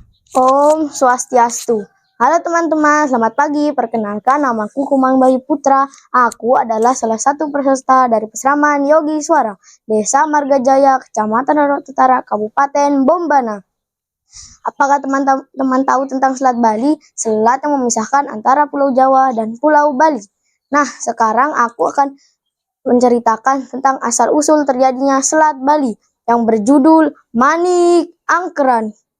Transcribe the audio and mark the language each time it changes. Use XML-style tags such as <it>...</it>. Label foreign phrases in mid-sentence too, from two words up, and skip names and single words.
<sa>Om Swastiastu.</sa> <id>Halo teman-teman, selamat pagi. Perkenalkan, namaku Kumang Bayu Putra. Aku adalah salah satu peserta dari Pesraman Yogi Swara, Desa Margajaya, Kecamatan Rorok Utara, Kabupaten Bombana. Apakah teman-teman tahu tentang Selat Bali? Selat yang memisahkan antara Pulau Jawa dan Pulau Bali. Nah, sekarang aku akan menceritakan tentang asal-usul terjadinya Selat Bali yang berjudul Manik Angkeran.</id>